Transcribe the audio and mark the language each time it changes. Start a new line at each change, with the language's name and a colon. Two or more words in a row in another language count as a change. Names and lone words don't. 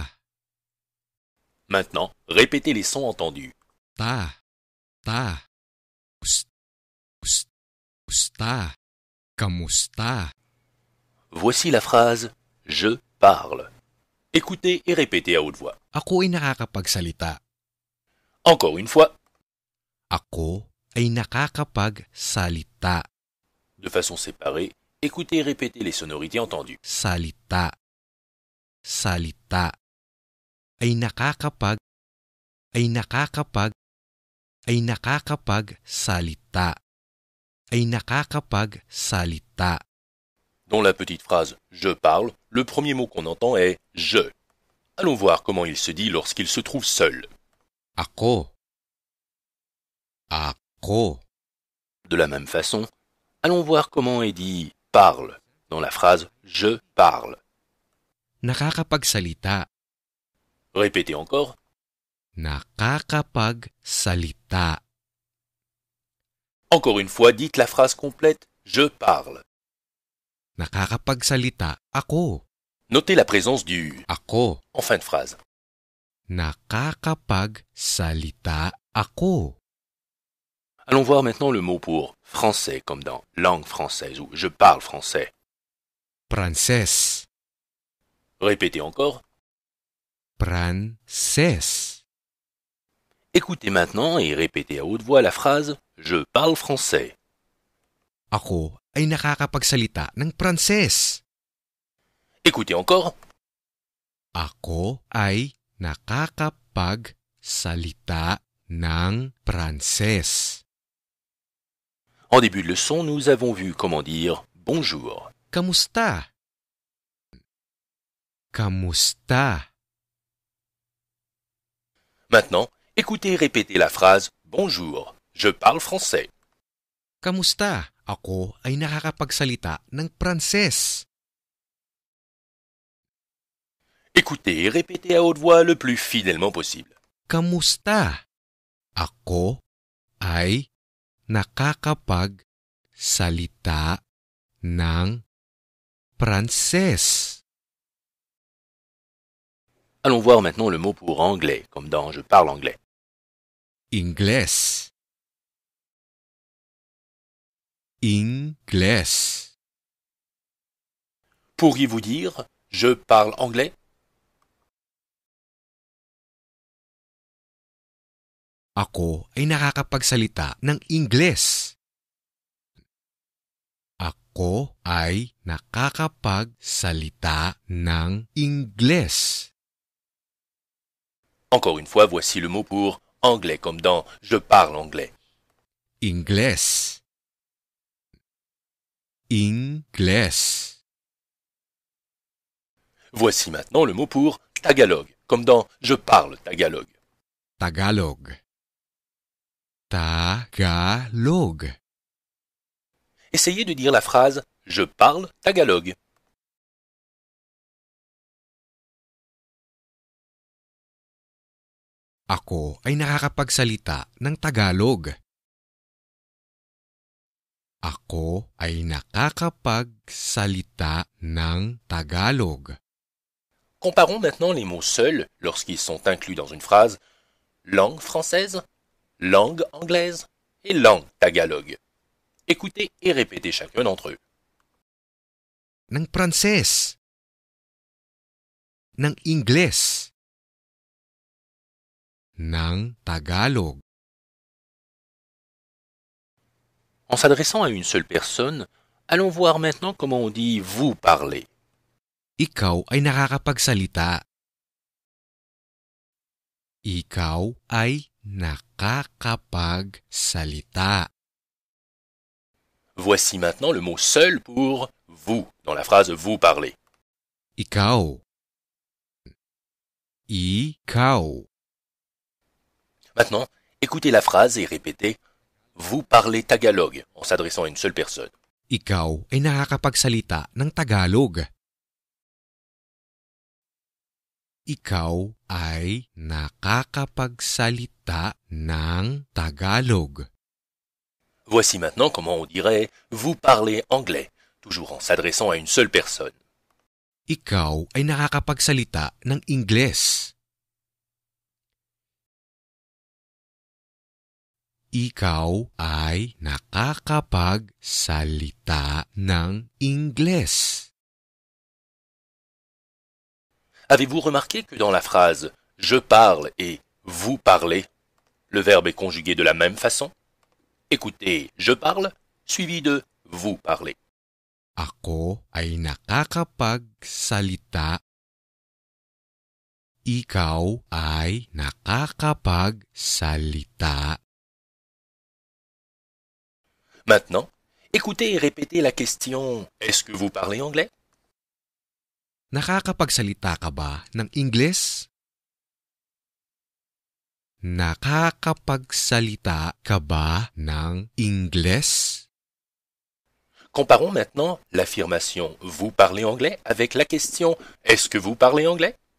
French: Maintenant, répétez les sons entendus.
Filipino: Ta. Usta. Kamusta?
French: Voici la phrase « Je parle ». Écoutez et répétez à haute voix.
Filipino: Ako ay nakakapagsalita.
French: Encore une fois,
Filipino: Ako ay nakakapagsalita.
French: de façon séparée, écoutez et répétez les sonorités entendues.
Filipino: Salita. Ay nakakapagsalita. Ay nakakapagsalita.
French: Dans la petite phrase « Je parle », le premier mot qu'on entend est « je ». Allons voir comment il se dit lorsqu'il se trouve seul.
Filipino: Ako.
French: De la même façon, allons voir comment est dit « parle » dans la phrase « Je parle ».
Filipino: Nakakapagsalita.
French: Répétez encore.
Filipino: Nakakapagsalita.
French: Encore une fois, dites la phrase complète « Je parle ».
Filipino: Nakakapagsalita ako.
French: Notez la présence du
Filipino: Ako.
French: en fin de phrase.
Filipino: Nakakapagsalita ako.
French: Allons voir maintenant le mot pour français comme dans langue française ou je parle français.
Filipino: Pranses.
French: Répétez encore.
Filipino: Pranses.
French: Écoutez maintenant et répétez à haute voix la phrase je parle français.
Filipino: Ako ay nakakapagsalita ng Pranses.
French: Écoutez encore.
Filipino: Ako ay nakakapagsalita ng Pranses.
French: En début de leçon, nous avons vu comment dire bonjour.
Filipino: Kamusta? Kamusta?
French: Maintenant, écoutez et répétez la phrase bonjour. Je parle français.
Filipino: Kamusta? Ako ay nakakapagsalita ng Pranses.
French: Écoutez et répétez à haute voix le plus fidèlement possible.
Filipino: Kamusta? Ako ay nakakapagsalita ng Pranses.
French: Allons voir maintenant le mot pour anglais, comme dans je parle anglais.
Filipino: Ingles. Ingles.
French: Pourriez-vous dire je parle anglais?
Filipino: Ako ay nakakapagsalita ng Ingles. Ako ay nakakapagsalita ng Ingles.
French: Encore une fois, voici le mot pour anglais, comme dans je parle anglais.
Filipino: Ingles. Ingles.
French: Voici maintenant le mot pour tagalog, comme dans je parle tagalog.
Filipino: Tagalog. Tagalog.
French: Essayez de dire la phrase je parle tagalog.
Filipino: Ako ay nakakapagsalita ng Tagalog. Ako ay nakakapagsalita ng Tagalog.
French: Comparons maintenant les mots seuls lorsqu'ils sont inclus dans une phrase langue française, langue anglaise et langue tagalog. Écoutez et répétez chacun d'entre eux.
Filipino: ng Pranses, ng Ingles, ng Tagalog.
French: En s'adressant à une seule personne, allons voir maintenant comment on dit vous parler.
Filipino: Ikaw ay nakakapagsalita. Ikaw ay nakakapagsalita.
French: Voici maintenant le mot seul pour vous dans la phrase vous parlez.
Filipino: Ikaw. Ikaw.
French: Maintenant, écoutez la phrase et répétez vous parlez tagalog en s'adressant à une seule personne.
Filipino: Ikaw ay nakakapagsalita ng Tagalog. Ikaw ay nakakapagsalita ng Tagalog.
French: Voici maintenant comment on dirait vous parlez anglais, toujours en s'adressant à une seule personne.
Filipino: Ikaw ay nakakapagsalita ng Ingles. Ikaw ay nakakapagsalita ng Ingles.
French: Avez-vous remarqué que dans la phrase je parle et vous parlez, le verbe est conjugué de la même façon? Écoutez je parle suivi de vous parlez.
Filipino: Ako ay nakakapagsalita. Ikaw ay nakakapagsalita.
French: Maintenant, écoutez et répétez la question est-ce que vous parlez anglais?
Filipino: Nakakapagsalita ka ba ng Ingles? Nakakapagsalita ka ba ng Ingles?
French: Comparons maintenant l'affirmation vous parlez anglais avec la question est-ce que vous parlez anglais?